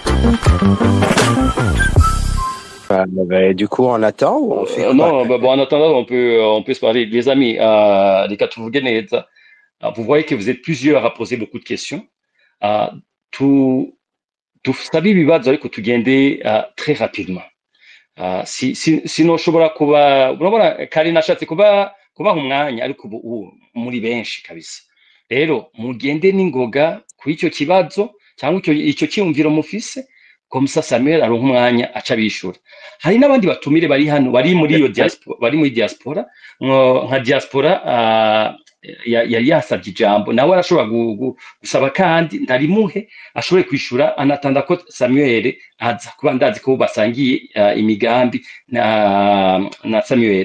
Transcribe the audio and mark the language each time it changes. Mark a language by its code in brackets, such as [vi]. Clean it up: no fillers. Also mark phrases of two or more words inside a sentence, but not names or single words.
[fr] Du coup, on attend ou on fait quoi? Non, bon, en attendant, on peut se parler. Les amis, les Katougenets, vous voyez que vous êtes plusieurs à poser beaucoup de questions. Ah, tout, [rn] dusaba ibibazo ariko tugende [fr] très rapidement. [rn] Sinoshobora kuba urabona kari nashatse kubaha umwanya ariko ubu muri benshi kabisa. Rero mugende n'ingoga kuri icyo kibazo cyangwa icyo cyiyumviro mufise komsa Samuel aronka umwanya aca bishura. Hari n'abandi batumire bari hano bari muri iyo diaspora bari muri diaspora nka diaspora yari yasabye ijambo nawe arashobora gusaba kandi ndarimuhe ashobore kwishura anatanda ko Samuel aza kuba ndazi ko basangiye imigambi na Samuel.